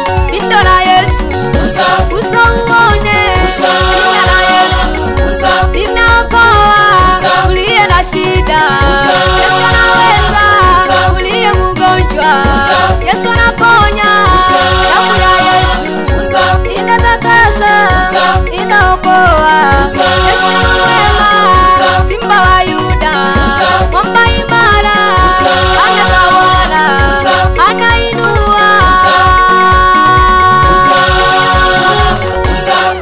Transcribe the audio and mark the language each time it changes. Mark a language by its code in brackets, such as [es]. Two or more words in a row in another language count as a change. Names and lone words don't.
[sw] Pindo la Yesu. Gusa. Gusa uone. Gusa. Pindo la Yesu. Gusa. Linaokoa. Gusa. Uliye na shida. Gusa. Yesu anaweza. Gusa. Uliye mgonjwa. Gusa. Yesu anaponya. Gusa. Damu ya Yesu. Gusa. Inatakasa. Gusa. Inaokoa. Gusa. Yesu ni mwema. Gusa. Simba wa Yuda. Gusa. Mwamba imara. Gusa. Anatawala. Gusa. Anainua. [rw] Gusa. Gusa. Gusa.